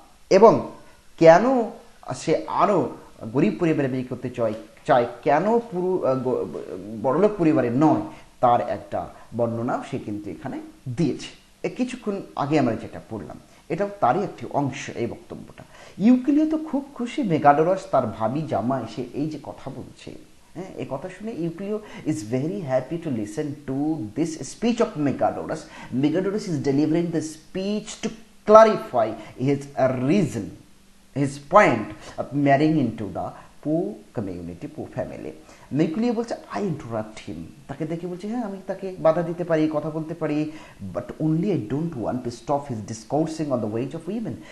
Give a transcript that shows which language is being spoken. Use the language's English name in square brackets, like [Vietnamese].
[Bangla] এবং কেন সে আরও গরিব পরিবারে বিয়ে করতে চায়, কেন পুরো বড়লোক পরিবারে নয়, তার একটা বর্ণনাও সে কিন্তু এখানে দিয়েছে। কিছুক্ষণ আগে আমরা যেটা পড়লাম এটাও তারই একটি অংশ এই বক্তব্যটা। ইউক্লিও তো খুব খুশি, মেগাডোরাস তার ভাবি জামাই সে এই যে কথা বলছে, হ্যাঁ, এই কথা শুনে ইউক্লিও [English] is very happy to listen to this speech of [Bangla] মেগাডোরাস। [English] Megadorus is delivering the speech to clarify his reason, his point of marrying into the poor community, poor family. মেকুলিও বলছে I interrupt him, [Bangla] তাকে দেখে বলছে হ্যাঁ আমি তাকে বাধা দিতে পারি, কথা বলতে পারি, [English] But only I don't want to stop his discoursing on the ways of women.